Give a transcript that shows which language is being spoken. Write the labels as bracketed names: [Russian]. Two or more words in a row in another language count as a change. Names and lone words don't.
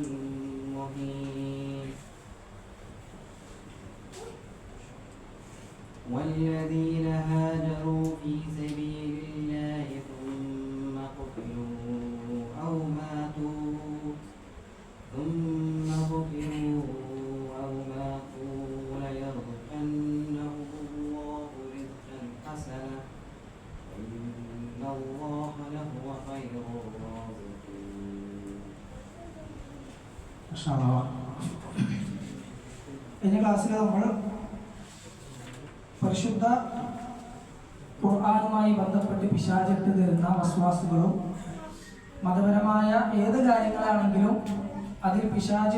[Arabic] مهين والذين هاجروا في سبيل الله ثم قتلوا أو ماتوا ليرزقنهم الله رزقا حسنا إن الله لهو خير الرازقين. [Malayalam] കഴിഞ്ഞ ക്ലാസ്സിൽ നമ്മൾ പരിശുദ്ധ ഖുർആനുമായി ബന്ധപ്പെട്ട് പിശാചിട്ട് തരുന്ന വസ്വാസുകളും മതപരമായ ഏത് കാര്യങ്ങളാണെങ്കിലും അതിൽ പിശാചി